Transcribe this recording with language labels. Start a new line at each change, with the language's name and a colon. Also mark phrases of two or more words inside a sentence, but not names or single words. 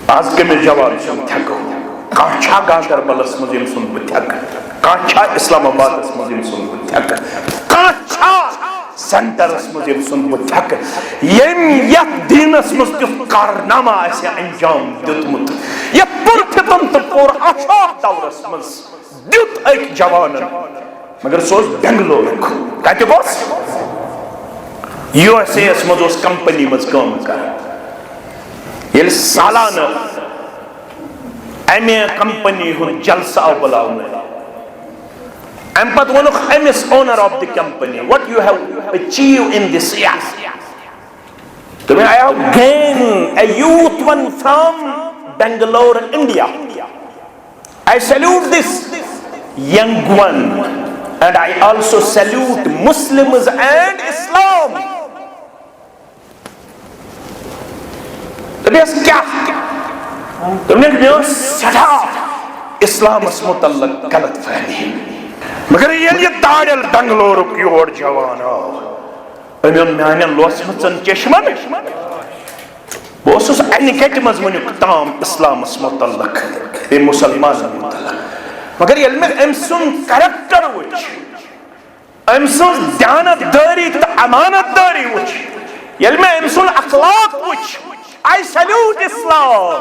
Kashmiri: آز کمس جوان سن تھکو کانچھا گاندربلس مز یم سن بہ تھک کانچھا اسلام آبادس مز یم سن بہ تھک کانچھا سینٹرس مز یم سن بہ تھک یم یت دینس مز تیُتھ کارنامہ آسہِ انجام دیُتمُت یتھ پُر فتن تہٕ پُر آشاق دورس مز دیُت أکۍ جوانن مگر سُہ اوس بنگلورُک کتیُک اوس USA یس مز اوس کمپنی مز کٲم کران ییٚلہِ سالانہٕ امہِ کمپنی ہُنٛد جلسہٕ آو بُلاونہٕ امہِ پتہٕ ووٚنُکھ أمِس
English: owner of the company what you have achieved in this year
Kashmiri: دوٚپُن
English: I have gained a youth one from Bangalore, India. I salute this young one and I also salute Muslims and Islam.
Kashmiri: دوٚپُس کیٛاہ دوٚپُن مےٚ ٲس سٮ۪ٹھاہ اسلامس متعلق غلط فہمی مگر ییٚلہِ یہِ داڑٮ۪ل بنگلورُک یور جوان آو أمۍ اوٚن میانٮ۪ن لوسمٕژن چشمن بہٕ اوسُس انہِ گٹہِ منٛز وٕنیُک تام اسلامس متعلق بیٚیہِ مُسلمانن متعلق مگر ییٚلہِ مےٚ أمۍ سُنٛد کریکٹر وٕچھ أمۍ سٕنٛز دیانت دٲری تہٕ امانت دٲری وٕچھ ییٚلہِ مےٚ أمۍ سُنٛد اخلاق وٕچھ
English: I salute Islam.